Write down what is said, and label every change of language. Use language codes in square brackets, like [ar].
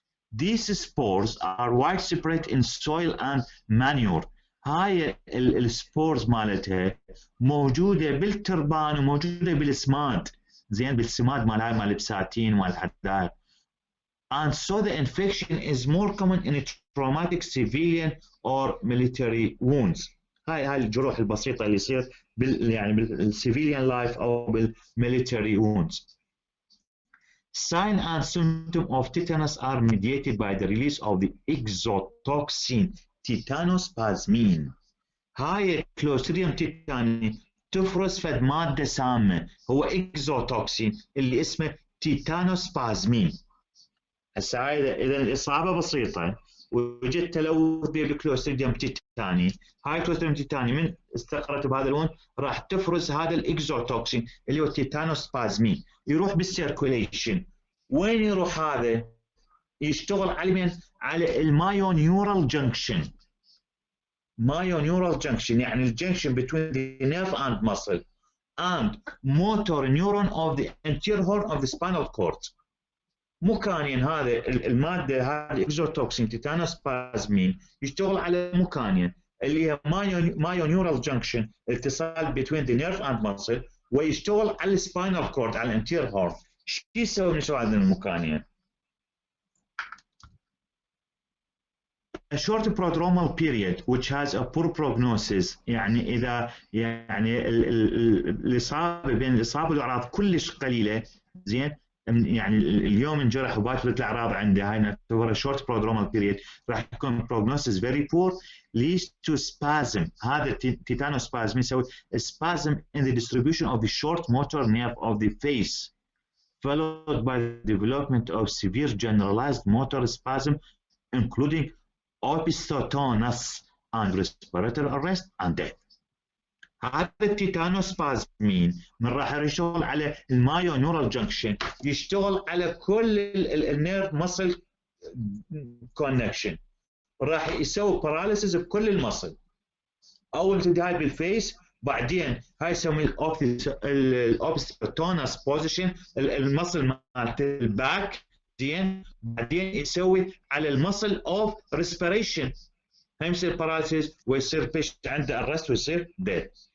[en] These spores are widespread in soil and manure. [ar] هاي السبورز مالتها موجوده بالتربان وموجوده بالسماد، زين بالسماد مال هاي مال البساتين مال الحدائق. [en] And so the infection is more common in traumatic civilian or military wounds. [ar] هاي الجروح البسيطه اللي يصير يعني بال [en] civilian life [ar] او بال [en] military wounds. Sign and symptom of tetanus are mediated by the release of the exotoxin titanospasmin. [ar] هاي كلوستريديوم تيتاني تفرز فد مادة سامة هو اكزوتوكسين اللي اسمه تيتانوسبازمين. هسه هاي اذا الاصابة بسيطة وجدت تلوث بالكلوستريديوم تيتاني، هاي كلوستريديوم تيتاني من استقرت بهذا اللون راح تفرز هذا الاكزوتوكسين اللي هو تيتانوسبازمين، يروح بالسيركوليشن. وين يروح هذا؟ يشتغل على المايونيورال جنكشن. [en] Myoneural junction [ar] يعني الجنكشن [en] between the nerve and muscle and motor neuron of the anterior horn of the spinal cord. [ar] مكانين هذا المادة هذه اكزوتوكسين تيتانوسبازمين يشتغل على مكانين اللي هي [en] myoneural junction [ar] اتصال [en] between the nerve and muscle، [ar] ويشتغل على السباينال كورد على الانتير هورن. شو يسوي من هذين المكانين؟ [en] A short prodromal period which has a poor prognosis، [ar] يعني إذا يعني الإصابة بين الإصابة والأعراض كلش قليلة، زين، يعني اليوم انجرح وباكر الأعراض عنده، هاي نعتبرها [en] short prodromal period، [ar] راح يكون [en] prognosis very poor leads to spasm. [ar] هذا تيتانوسبازم يسوي [en] spasm in the distribution of the short motor nerve of the face followed by the development of severe generalized motor spasm including opisthotonus and respiratory arrest and death. [ar] هذا التيتانوسبازمين من راح يشتغل على المايونيورال جنكشن، يشتغل على كل النيرف ماسل كونكشن، راح يسوي باراليسيس بكل المصل. اول ابتداء بالفيس، بعدين هاي يسمي الاوبستوتونس بوزيشن المصل مالت الباك، زين، بعدين يسوي على المصل اوف ريسبيريشن، هاي يصير باراليسيس ويصير بيشنت عنده ارست ويصير ديد.